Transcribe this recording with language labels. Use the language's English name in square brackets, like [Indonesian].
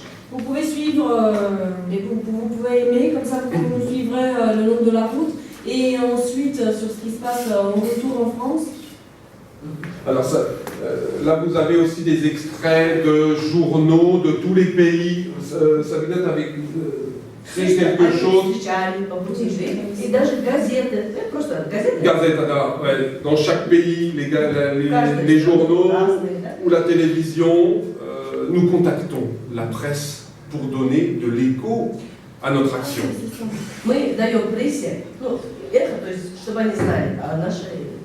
[French] Vous pouvez suivre, vous pouvez aimer, comme ça vous nous suivrez le long de la route. Et ensuite, sur ce qui se passe au retour en France. Alors ça, là vous avez aussi des extraits de journaux de tous les pays. Ça vous donne avec créer quelque chose. [Russian] Et даже газеты, просто газеты. [French] Gazeta, ouais. Dans chaque pays, les journaux ou la télévision, nous contactons la presse pour donner de l'écho à notre action. [Russian] Мы даем прессе, ну, это, то есть, чтобы они знали о нашей...